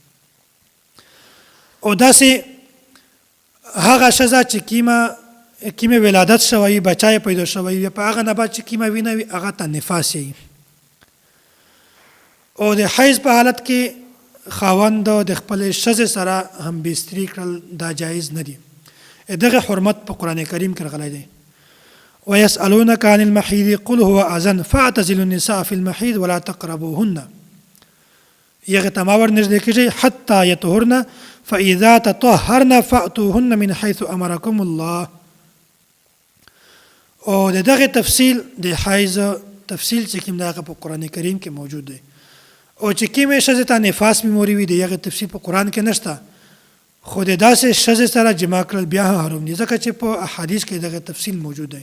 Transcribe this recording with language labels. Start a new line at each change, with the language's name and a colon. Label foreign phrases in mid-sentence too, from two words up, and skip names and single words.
Pashto: او داسې هغه ښځه چې کیمه ولادت شوی بچای پیدا شوی په هغه نه بعد چې کیمه وینه وي هغه ته نفاس یې. او د حیض په حالت کې خاوند د خپلې ښځې سره هم بستري کړل دا جایز نه دي. دغه حرمت په قرآن کریم کې راغلی دی.
Arabic: ويسألونك عن المحيض قل هو أذى فاعتزلوا النساء في المحيض ولا تقربوهن.
Pashto: یغه ته ما ورنږدې کېږئ
Arabic: حتی یطهرن فإذا تطهرن فأتوهن من حيث أمركم الله.
Pashto: او دغه تفصیل د حیض تفصیل چې کوم دغه په قرآن کریم کې موجود دی. او چې کومې ښځې ته نفاس میموري وي د هغې تفصیل په قرآن کې نشته، خو د داسې ښځې سره جما کړل بیا هم حرام دي ځکه چې په احادیث کې دغه تفصیل موجود دی.